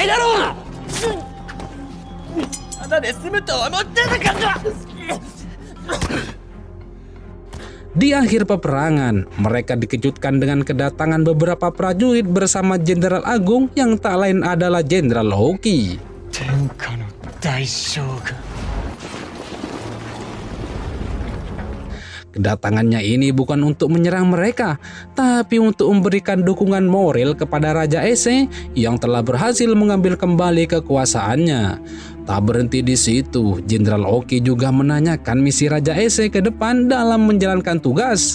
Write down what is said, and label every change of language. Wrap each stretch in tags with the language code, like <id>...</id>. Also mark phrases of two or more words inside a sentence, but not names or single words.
<id>Di akhir peperangan, mereka dikejutkan dengan kedatangan beberapa prajurit bersama Jenderal Agung yang tak lain adalah Jenderal Hoki.</id> <ja>天下の大将軍</ja> <id>Kedatangannya ini bukan untuk menyerang mereka, tapi untuk memberikan dukungan moral kepada Raja Ise yang telah berhasil mengambil kembali kekuasaannya. Tak berhenti di situ, Jenderal Oki juga menanyakan misi Raja Ise ke depan dalam menjalankan tugas.</id>